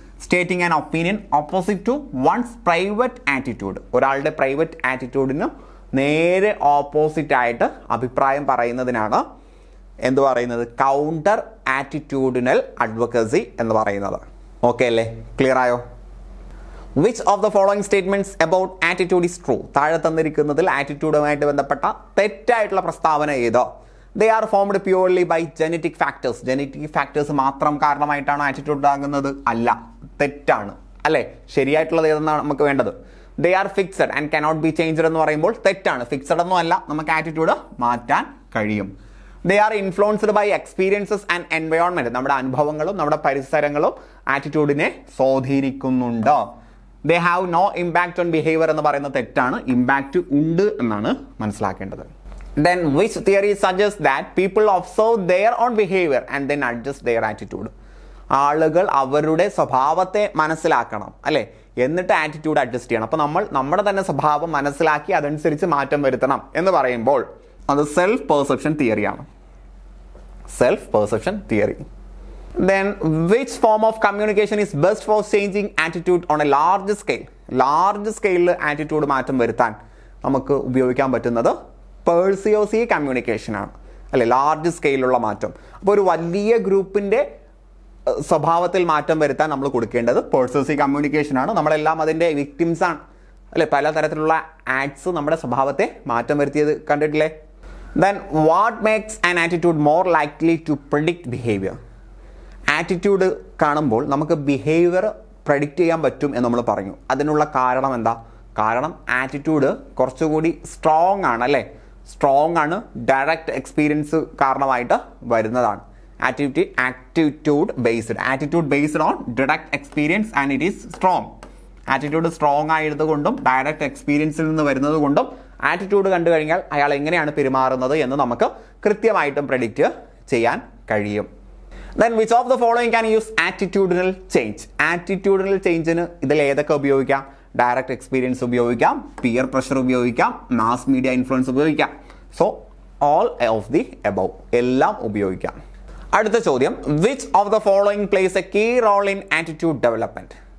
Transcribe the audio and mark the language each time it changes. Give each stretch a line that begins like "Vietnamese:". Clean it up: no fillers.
English: Stating an opinion opposite to one's private attitude.
Malayalam: ഒരാളുടെ private ആറ്റിറ്റ്യൂഡിന് നേരെ opposite ആയിട്ട് അഭിപ്രായം പറയുന്നതിനാണ് എന്ത് പറയുന്നത്? കൗണ്ടർ ആറ്റിറ്റ്യൂഡിനൽ അഡ്വക്കസി എന്ന് പറയുന്നത്. ഓക്കെ അല്ലേ? ക്ലിയർ ആയോ?
English: Which of the following statements about attitude is true?
Malayalam: താഴെ തന്നിരിക്കുന്നതിൽ ആറ്റിറ്റ്യൂഡുമായിട്ട് ബന്ധപ്പെട്ട തെറ്റായിട്ടുള്ള പ്രസ്താവന ഏതോ?
English: They are formed purely by genetic factors.
Malayalam: Genetic factors മാത്രം കാരണമായിട്ടാണ് ആറ്റിറ്റ്യൂഡ് ഉണ്ടാകുന്നത്? അല്ല, തെറ്റാണ് അല്ലേ. ശരിയായിട്ടുള്ളത് ഏതെന്നാണ് നമുക്ക് വേണ്ടത്?
English: They are fixed and cannot be changed
Malayalam: എന്ന് പറയുമ്പോൾ തെറ്റാണ്. ഫിക്സഡ് ഒന്നും അല്ല, നമുക്ക് ആറ്റിറ്റ്യൂഡ് മാറ്റാൻ കഴിയും.
English: They are influenced by experiences and environment.
Malayalam: നമ്മുടെ അനുഭവങ്ങളും നമ്മുടെ പരിസരങ്ങളും ആറ്റിറ്റ്യൂഡിനെ സ്വാധീനിക്കുന്നുണ്ട്.
English: They have no impact on behavior
Malayalam: എന്ന് പറയുന്നത് തെറ്റാണ്. ഇമ്പാക്റ്റ് ഉണ്ട് എന്നാണ് മനസ്സിലാക്കേണ്ടത്.
English: Then which theory suggests that people observe their own behavior and then adjust their attitude?
Malayalam: ആളുകൾ അവരുടെ സ്വഭാവത്തെ മനസ്സിലാക്കണം അല്ലേ, എന്നിട്ട് ആറ്റിറ്റ്യൂഡ് അഡ്ജസ്റ്റ് ചെയ്യണം. അപ്പോൾ നമ്മൾ നമ്മുടെ തന്നെ സ്വഭാവം മനസ്സിലാക്കി അതനുസരിച്ച് മാറ്റം വരുത്തണം എന്ന് പറയുമ്പോൾ അത് self perception തിയറിയാണ്. Self perception theory.
English: Then which form of communication is best for changing attitude on a large scale?
Malayalam: Large സ്കെയിലിൽ ആറ്റിറ്റ്യൂഡ് മാറ്റം വരുത്താൻ നമുക്ക് ഉപയോഗിക്കാൻ പറ്റുന്നത് പെർസ്യൂസീവ് കമ്മ്യൂണിക്കേഷൻ ആണ് അല്ലെ. ലാർജ് സ്കെയിലുള്ള മാറ്റം. അപ്പോൾ ഒരു വലിയ ഗ്രൂപ്പിൻ്റെ സ്വഭാവത്തിൽ മാറ്റം വരുത്താൻ നമ്മൾ കൊടുക്കേണ്ടത് പെർസ്യൂസീവ് കമ്മ്യൂണിക്കേഷൻ ആണ്. നമ്മളെല്ലാം അതിൻ്റെ വിക്ടിംസ് ആണ് അല്ലെ. പലതരത്തിലുള്ള ആക്ട്സ് നമ്മുടെ സ്വഭാവത്തെ മാറ്റം വരുത്തിയത് കണ്ടിട്ടില്ലേ?
English: Then what makes an attitude more likely to predict behavior?
Malayalam: Attitude കാണുമ്പോൾ നമുക്ക് ബിഹേവിയർ പ്രഡിക്റ്റ് ചെയ്യാൻ പറ്റും എന്ന് നമ്മൾ പറഞ്ഞു. അതിനുള്ള കാരണം എന്താ? കാരണം ആറ്റിറ്റ്യൂഡ് കുറച്ചുകൂടി സ്ട്രോങ് ആണ് അല്ലേ. സ്ട്രോങ് ആണ്, ഡയറക്റ്റ് എക്സ്പീരിയൻസ് കാരണമായിട്ട് വരുന്നതാണ്.
English: Attitude based on direct experience and it is strong.
Malayalam: Attitude strong ആയതുകൊണ്ടും ഡയറക്റ്റ് എക്സ്പീരിയൻസിൽ നിന്ന് വരുന്നത് കൊണ്ടും ആറ്റിറ്റ്യൂഡ് കണ്ടു കഴിഞ്ഞാൽ അയാൾ എങ്ങനെയാണ് പെരുമാറുന്നത് എന്ന് നമുക്ക് കൃത്യമായിട്ടും പ്രെഡിക്റ്റ് ചെയ്യാൻ കഴിയും.
English: Then which of the following can use attitudinal change?
Malayalam: Attitudinal changeന് ഇതിൽ ഏതൊക്കെ ഉപയോഗിക്കാം? ഡയറക്റ്റ് എക്സ്പീരിയൻസ് ഉപയോഗിക്കാം, പിയർ പ്രഷർ ഉപയോഗിക്കാം, മാസ് മീഡിയ ഇൻഫ്ലുവൻസ് ഉപയോഗിക്കാം.
English: so all of the above,
Malayalam: എല്ലാം ഉപയോഗിക്കാം. അടുത്ത ചോദ്യം,
English: Which of the following plays a key role in attitude development?